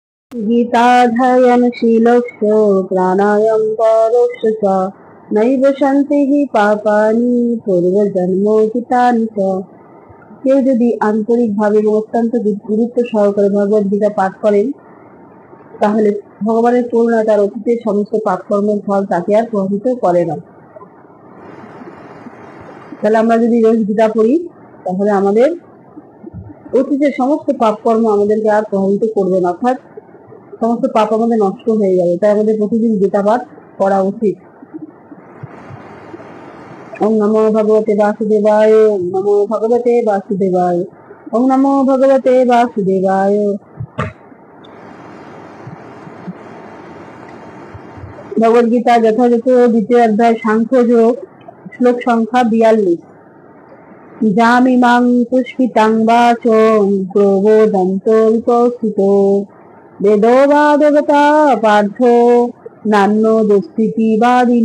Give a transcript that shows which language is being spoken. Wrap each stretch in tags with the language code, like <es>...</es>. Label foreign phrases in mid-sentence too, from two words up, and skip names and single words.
<sa>गीताध्ययनशीलस्य प्राणायामपरस्य च नैव शान्तिः पापानि पूर्वजन्मोचितानि च।</sa> <bn>কেউ যদি আন্তরিকভাবে এবং অত্যন্ত গুরুত্ব সহকারে ভগবদ গীতা পাঠ করেন তাহলে ভগবানের করুণা তার অতীতের সমস্ত পাপকর্মের ফল তাকে আর প্রভাবিত করে না। তাহলে আমরা যদি রোজ গীতা পড়ি তাহলে আমাদের অতীতের সমস্ত পাপকর্ম আমাদেরকে আর প্রভাবিত করবে না, অর্থাৎ সমস্ত পাপ আমাদের নষ্ট হয়ে যাবে। তাই আমাদের প্রতিদিন গীতা পাঠ করা উচিত।</bn> <sa>ওম নমো ভগবতে বাসুদেবায়, ওম নমো ভগবতে বাসুদেবায়, ওম নমো ভগবতে বাসুদেবায়।</sa> <bn>ভগবদ গীতা যথাযথ দ্বিতীয় অধ্যায় সাংখ্যযোগ, শ্লোক সংখ্যা 42।</bn> <sa>যামিমাং পুষ্পিতাং বাচং প্রবোদন্ত বিপস্থিত বেদো বাদগতা পার্থ নান্য দুস্থিতি বাদিন।</sa>